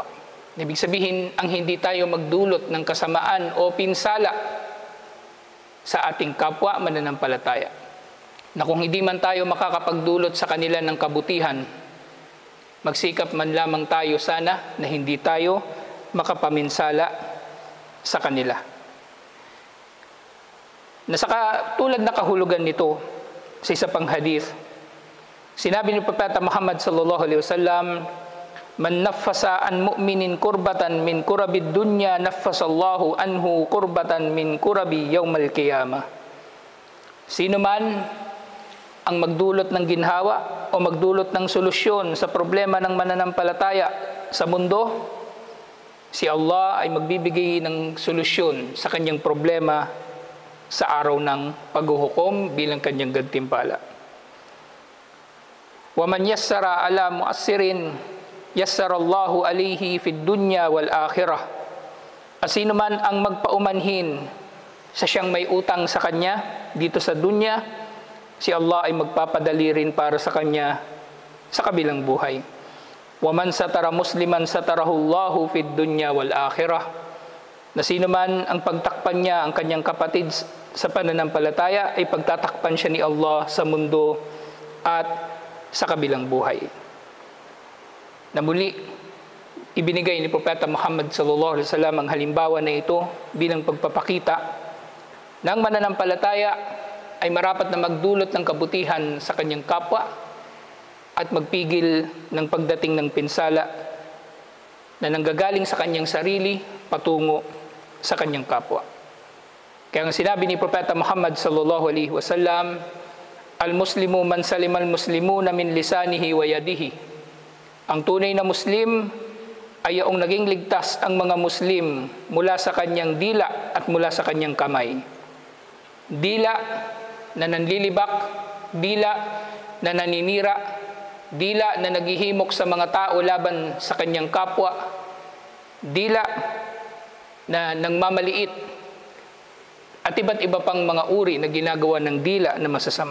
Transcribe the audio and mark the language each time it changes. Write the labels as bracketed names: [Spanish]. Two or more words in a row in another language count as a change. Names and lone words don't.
[Filipino] Ibig sabihin, ang hindi tayo magdulot ng kasamaan o pinsala sa ating kapwa mananampalataya, na kung hindi man tayo makakapagdulot sa kanila ng kabutihan, magsikap man lamang tayo sana na hindi tayo makapaminsala sa kanila. Tulad na kahulugan nito sa isa pang hadith, sinabi ni Propeta Muhammad [Arabic] صلى الله عليه وسلم, "من نفس عن مؤمن كربة من كرب الدنيا نفس الله عنه كربة من كرب يوم القيامة." [Filipino] Sino man ang magdulot ng ginhawa o magdulot ng solusyon sa problema ng mananampalataya sa mundo, si Allah ay magbibigay ng solusyon sa kanyang problema sa araw ng paghuhukom bilang kanyang gantimpala. [Arabic] "ومن يسر على معسر يسر الله عليه في الدنيا والآخرة." [Filipino] At sino man ang magpaumanhin sa siyang may utang sa kanya dito sa dunya, si Allah ay magpapadali rin para sa kanya sa kabilang buhay. [Arabic] "ومن ستر مسلما ستره الله في الدنيا والآخرة." [Filipino] Na sino man ang pagtakpan niya ang kanyang kapatid sa pananampalataya, ay pagtatakpan siya ni Allah sa mundo at sa kabilang buhay. Na muli, ibinigay ni Propeta Muhammad [Arabic] صلى الله عليه وسلم [Filipino] ang halimbawa na ito bilang pagpapakita ng mananampalataya ay marapat na magdulot ng kabutihan sa kanyang kapwa at magpigil ng pagdating ng pinsala na nanggagaling sa kanyang sarili patungo sa kanyang kapwa. Kaya nga sinabi ni Propeta Muhammad [Arabic] صلى الله عليه وسلم, "المسلم من سلم المسلمون من لسانه ويده." [Filipino] Ang tunay na Muslim ay yaong naging ligtas ang mga Muslim mula sa kanyang dila at mula sa kanyang kamay. Dila na nanlilibak, dila na naninira, dila na naghihimok sa mga tao laban sa kanyang kapwa, dila na nangmamaliit, at iba't iba pang mga uri na ginagawa ng dila na masasama.